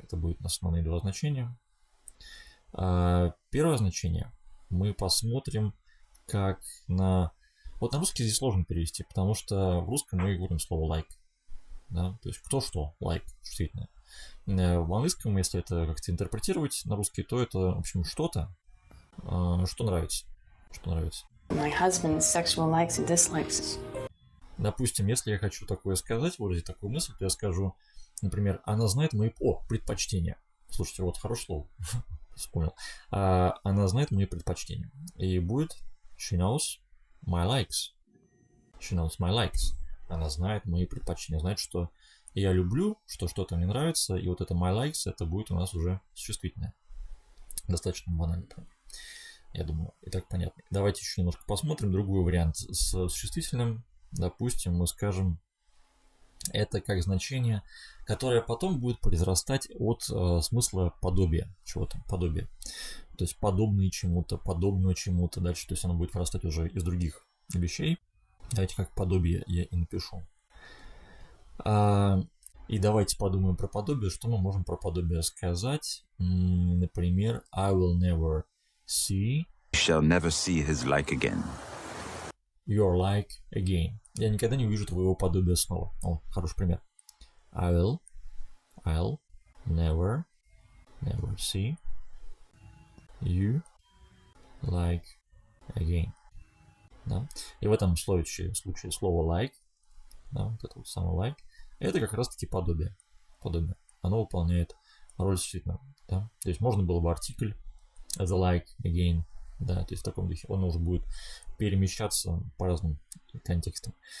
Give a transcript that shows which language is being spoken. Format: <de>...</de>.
<ru>Это будут основные два значения. Первое значение мы посмотрим как на... Вот на русский здесь сложно перевести, потому что в русском мы говорим слово like. Да? То есть кто что, like, существительное. В английском, если это как-то интерпретировать на русский, то это, в общем, что-то, что нравится. Что нравится.</ru> <en>My husband's sexual likes and dislikes.</en> <ru>Допустим, если я хочу такое сказать, выразить такую мысль, то я скажу, например, она знает мои предпочтения. Слушайте, вот хорошее слово. Вспомнил. Она знает мои предпочтения. И будет</ru> <en>she knows my likes. She knows my likes.</en> <ru>Она знает мои предпочтения. Знает, что я люблю, что что-то мне нравится. И вот это</ru> <en>my likes,</en> <ru>это будет у нас уже существительное. Достаточно банально, правда? Я думаю, и так понятно. Давайте еще немножко посмотрим другой вариант с существительным. Допустим, мы скажем, это как значение, которое потом будет произрастать от смысла подобия, чего-то, подобие. То есть подобное чему-то, подобное чему-то дальше. То есть оно будет вырастать уже из других вещей. Давайте как подобие я и напишу. И давайте подумаем про подобие. Что мы можем про подобие сказать?</ru> <en>Например, I will never see. Shall never see his like again. Your like again.</en> <ru>Я никогда не увижу твоего подобия снова. О, хороший пример.</ru> <en>I'll never see you like again.</en> <ru>Да? И в этом случае слово like, да, вот это вот самое like, это как раз таки подобие. Оно выполняет роль существительного. Да? То есть можно было бы артикль</ru> <en>the like again,</en> <ru>да, то есть в таком духе он уже будет перемещаться по разным контекстам.</ru>